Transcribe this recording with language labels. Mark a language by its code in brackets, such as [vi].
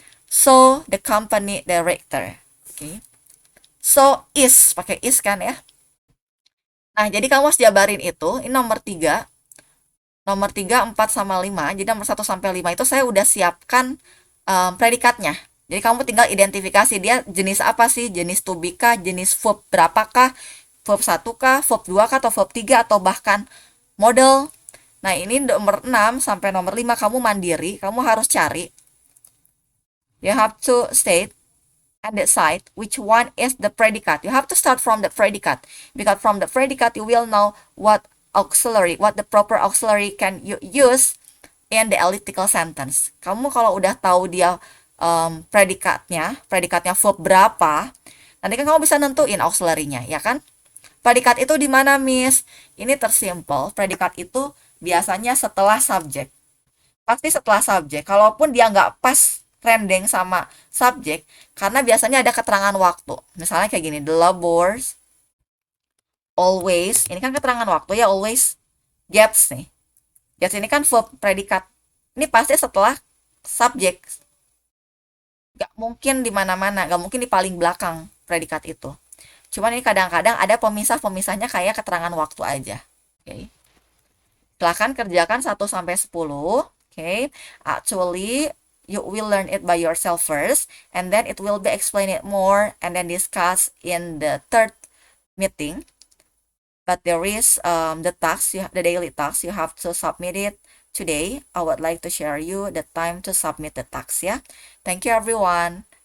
[en] So, the company director. [id] Oke. So, is. Pakai is kan ya. Nah, jadi kamu harus jabarin itu. Ini nomor 3. Nomor 3, 4, sama 5. Jadi nomor 1 sampai 5 itu saya udah siapkan predikatnya. Jadi kamu tinggal identifikasi dia jenis apa sih? Jenis to be kah? Jenis verb berapakah? Verb 1 kah? Verb 2 kah? Atau verb 3? Atau bahkan model. Nah, ini nomor 6 sampai nomor 5 kamu mandiri. Kamu harus cari. [en] You have to state and decide which one is the predicate. You have to start from the predicate. Because from the predicate, you will know what the proper auxiliary can you use in the elliptical sentence. [id] Kamu kalau udah tahu dia predikatnya verb berapa, nanti kan kamu bisa nentuin auxiliary-nya, ya kan? Predikat itu di mana, Miss? Ini tersimpel. Predikat itu biasanya setelah subjek. Pasti setelah subjek. Kalaupun dia nggak pas trending sama subjek, karena biasanya ada keterangan waktu. Misalnya kayak gini, [en] the labors always, [id] ini kan keterangan waktu ya, [en] always gets [id] nih. Gets ini kan verb predikat. Ini pasti setelah subjek. Gak mungkin di mana-mana, gak mungkin di paling belakang predikat itu. Cuman ini kadang-kadang ada pemisah-pemisahnya kayak keterangan waktu aja. Oke. Silahkan kerjakan 1 sampai 10. Oke. [en] Actually, you will learn it by yourself first, and then it will be explained it more, and then discuss in the third meeting. But there is the task, the daily task, you have to submit it today. I would like to share you the time to submit the task, yeah. Thank you, everyone.